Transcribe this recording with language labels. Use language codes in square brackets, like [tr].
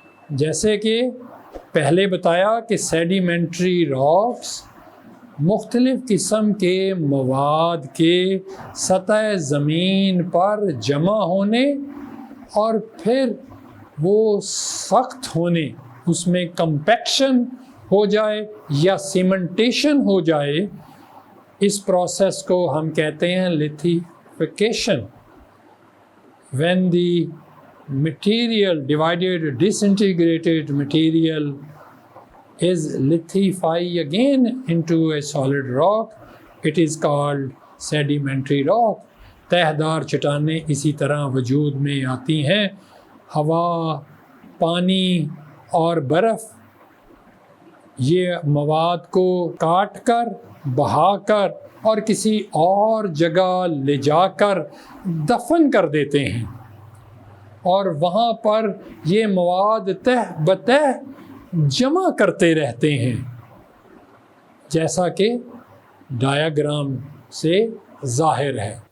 [ur] جیسے کہ پہلے بتایا کہ سیڈیمنٹری راکس مختلف قسم کے مواد کے سطح زمین پر جمع ہونے اور پھر وہ سخت ہونے، اس میں کمپیکشن ہو جائے یا سیمنٹیشن ہو جائے، اس پروسیس کو ہم کہتے ہیں lithification. [en] When the material, divided disintegrated material, is lithified again into a solid rock, it is called sedimentary rock. [ur] تہدار چٹانیں اسی طرح وجود میں آتی ہیں. ہوا، پانی اور برف یہ مواد کو کاٹ کر، بہا کر اور کسی اور جگہ لے جا کر دفن کر دیتے ہیں، اور وہاں پر یہ مواد تہ بتہ جمع کرتے رہتے ہیں، جیسا کہ ڈایاگرام سے ظاہر ہے.